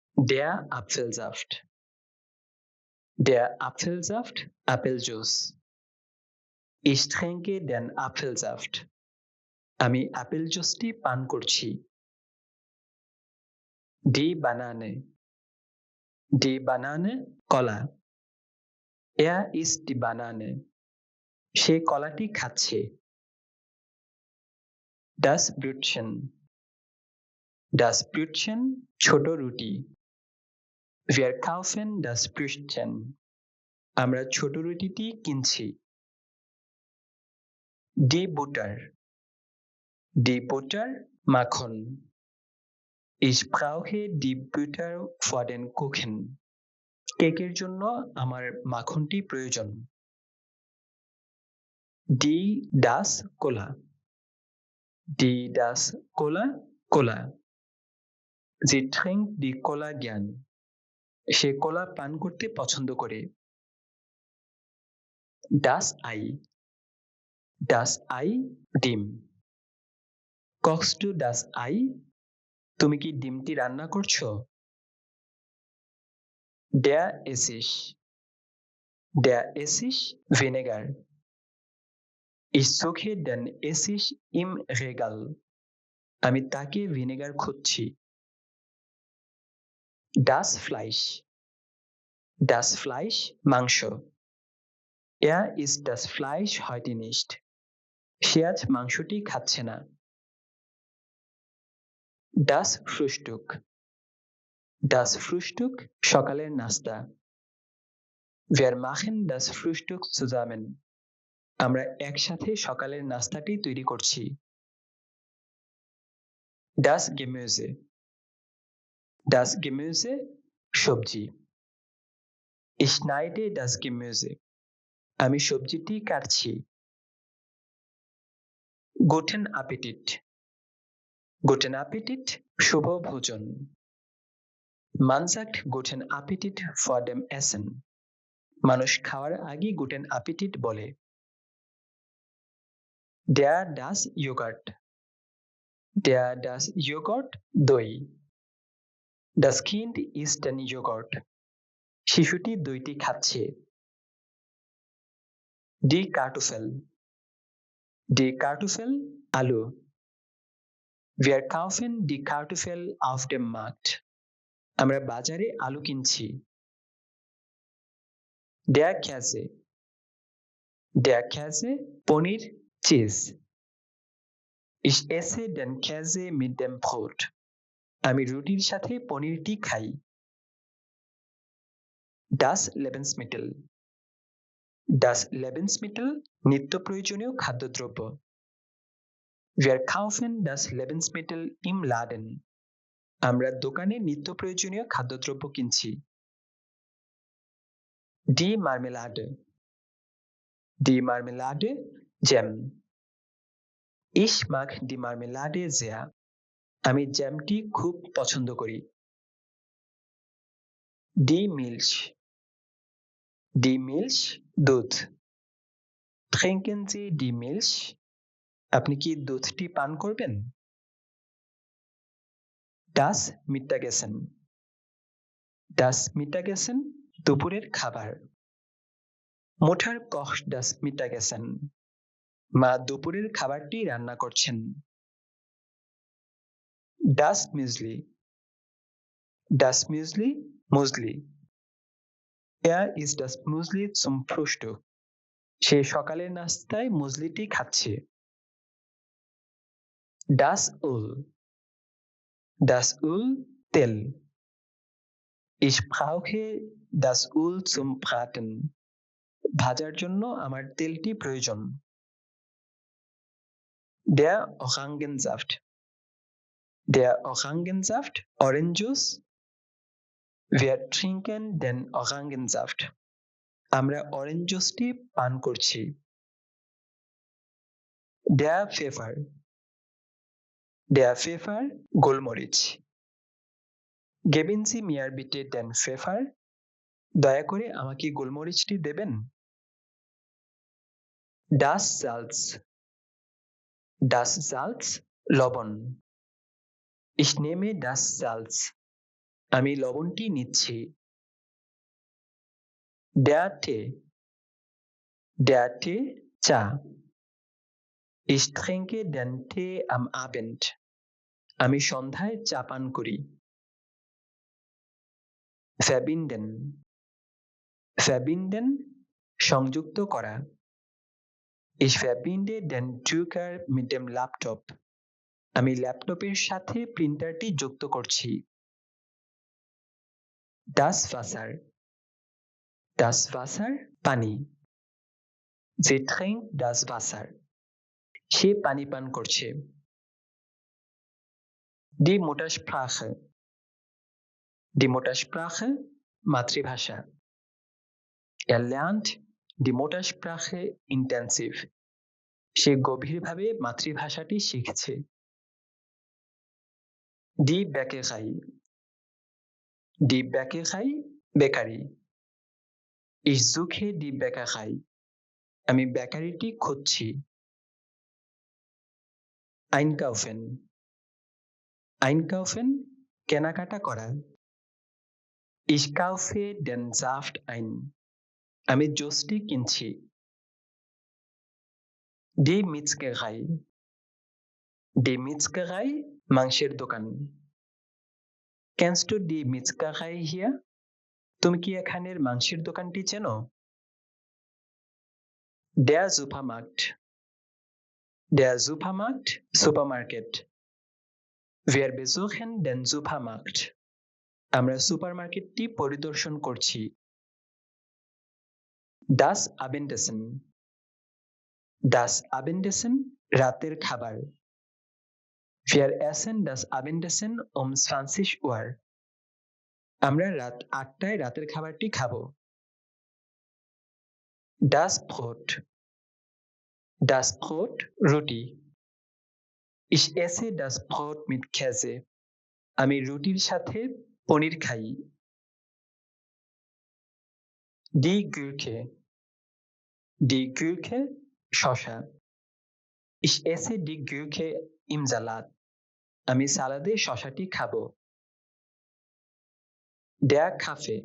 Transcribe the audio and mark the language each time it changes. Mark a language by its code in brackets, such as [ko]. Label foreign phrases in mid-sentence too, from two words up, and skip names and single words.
[de] Der Apfelsaft. Der Apfelsaft, Apfeljuice. Ich trinke den Apfelsaft. [bn] আমি আপেল জুসটি পান করছি। [de] Die Banane. Die Banane, কলা। Er isst die Banane. [bn] সে কলাটি খাচ্ছে। [de] Das Brötchen. Das Brötchen, [bn] ছোট রুটি। [de] Wir kaufen das Brötchen. [bn] আমরা ছোট রুটিটি কিনছি। [de] Die Butter. Die Butter, মাখন। Ich brauche die Butter für den Kuchen. [bn] কেকের জন্য আমার মাখনটি প্রয়োজন। [de] Die das Cola. Die das Cola, কোলা। Sie trinkt die Cola gern. [bn] সে কোলা পান করতে পছন্দ করে। [de] Das Ei. Das Ei, ডিম। Kochst du das Ei? [bn] তুমি কি ডিমটি রান্না করছো? [de] Der Essig. Der Essig, ভিনেগার। Ich suche den Essig im Regal. [bn] আমি তাকে ভিনেগার খুঁজছি। [de] Das Fleisch. Das Fleisch, মাংস। Er isst das Fleisch heute nicht. [bn] সে আজ মাংসটি খাচ্ছে না। [de] Das Frühstück. Das Frühstück, [bn] সকালের নাস্তা। [de] Wir machen das Frühstück zusammen. [bn] আমরা একসাথে সকালের নাস্তাটি তৈরি করছি। [de] Das Gemüse. Das Gemüse, সবজি। Ich schneide das Gemüse. [bn] আমি সবজিটি কাটছি। [de] Guten Appetit. Guten Appetit, [bn] শুভ ভোজন। [de] Man sagt Guten Appetit vor dem Essen. [bn] মানুষ খাওয়ার আগে [de] Guten Appetit [bn] বলে। [de] Der das Joghurt. Der das Joghurt, দই। Das Kind isst den Joghurt. [bn] শিশুটি দইটি খাচ্ছে। [de] Die Kartoffel. Die Kartoffel, আলু। Wir kaufen die Kartoffel auf dem Markt. [bn] আমরা বাজারে আলু কিনছি। [de] Der Käse. Der Käse, [bn] পনির, চিজ। [de] Ich esse den Käse mit dem Brot. [bn] আমি রুটির সাথে পনিরটি খাই। [de] Das Lebensmittel. Das Lebensmittel, [bn] নিত্য প্রয়োজনীয় খাদ্যদ্রব্য। [de] Wir kaufen das Lebensmittel im Laden. [bn] আমরা দোকানে নিত্য প্রয়োজনীয় খাদ্যদ্রব্য কিনছি। [de] Die Marmelade. Die Marmelade, জ্যাম। Ich mag die Marmelade sehr. [bn] আমি জ্যামটি খুব পছন্দ করি। [de] Die Milch. Die Milch, দুধ। Trinken Sie die Milch? [bn] আপনি কি দুধটি পান করবেন? [de] Das Mittagessen. Das Mittagessen, [bn] দুপুরের খাবার। [de] Mutter kocht das Mittagessen. [bn] মা দুপুরের খাবারটি রান্না করছেন। [de] Das Müsli. Das Müsli, মুসলি। Er isst das Müsli zum Frühstück. [bn] সে সকালের নাস্তায় মুসলিটি খাচ্ছে। [de] Das Öl. Das Öl, তেল। Ich brauche das Öl zum Braten. [bn] ভাজার জন্য আমার তেলটি প্রয়োজন। [de] Der Orangensaft. Der Orangensaft, [en] Orange Juice. [de] Wir trinken den Orangensaft. [bn] আমরা অরেঞ্জ জুসটি পান করছি। [de] Der Pfeffer. Der Pfeffer, গোলমরিচ। Geben Sie mir bitte den Pfeffer. [bn] দয়া করে আমাকে গোলমরিচটি দেবেন। [de] Das Salz. Das Salz, লবণ। Ich nehme das Salz. [bn] আমি লবণটি নিচ্ছি। [de] Der Tee. Der Tee, চা। Ich trinke den Tee am Abend. [bn] আমি সন্ধ্যায় চা পান করি। Verbinden. [de] Verbinden, [bn] সংযুক্ত করা। [de] Ich verbinde den Drucker mit dem Laptop. [bn] আমি ল্যাপটপের সাথে প্রিন্টারটি যুক্ত করছি। [de] Das Wasser. Das Wasser, পানি। Sie trinkt das Wasser. [bn] সে পানি পান করছে। [de] Die Muttersprache. Die Muttersprache, মাতৃভাষা। Er lernt die Muttersprache intensiv. [bn] সে গভীরভাবে মাতৃভাষাটি শিখছে। [de] Die Bäckerei. Die Bäckerei, বেকারি। Ich suche die Bäckerei. [bn] আমি বেকারিটি খুঁজছি। Einkaufen. Einkaufen, কেনাকাটা করা। [de] Ich kaufe den Saft ein. [bn] আমি জুসটি কিনছি। [de] Die Metzgerei. Die Metzgerei, [bn] মাংসের দোকান। [de] Kennst du die Metzgerei hier? [bn] তুমি কি এখানের মাংসের দোকানটি চেনো? [de] Der Supermarkt. Der Supermarkt, Supermarket. Wir besuchen den Supermarkt. [bn] আমরা সুপারমার্কেটটি পরিদর্শন করছি। [de] Das Abendessen. Das Abendessen, [bn] রাতের খাবার। [de] Wir essen das Abendessen um 20 Uhr. [bn] আমরা রাত 8টায় রাতের খাবারটি খাবো। [de] Das Brot. Das Brot, রুটি। Ich esse das Brot mit Käse. [bn] আমি রুটির সাথে পনির খাই। [de] Die Gurke. Die Gurke, শসা। Ich esse die Gurke im Salat. [bn] আমি সালাদে শসাটি খাবো। [de] Der Kaffee.